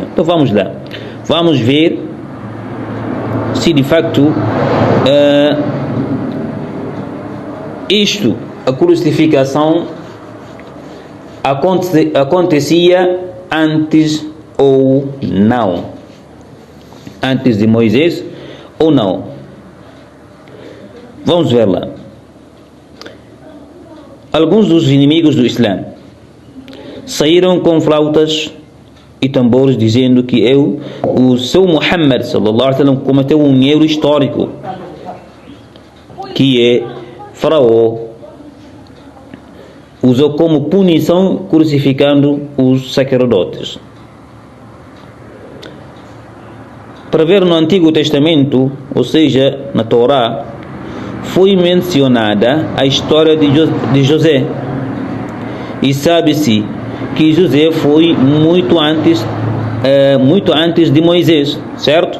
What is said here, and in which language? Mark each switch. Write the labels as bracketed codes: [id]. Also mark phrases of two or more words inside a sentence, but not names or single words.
[pt] Então vamos lá, vamos ver se de facto a crucificação acontecia antes ou não, antes de Moisés ou não. Vamos ver lá. Alguns dos inimigos do Islã saíram com flautas e tambores dizendo que o seu Muhammad [ar] صلى الله عليه وسلم [pt] cometeu um erro histórico, que é Faraó usou como punição crucificando os sacerdotes. Para ver no Antigo Testamento, ou seja, na Torá, foi mencionada a história de José, e sabe-se que José foi muito antes de Moisés, certo?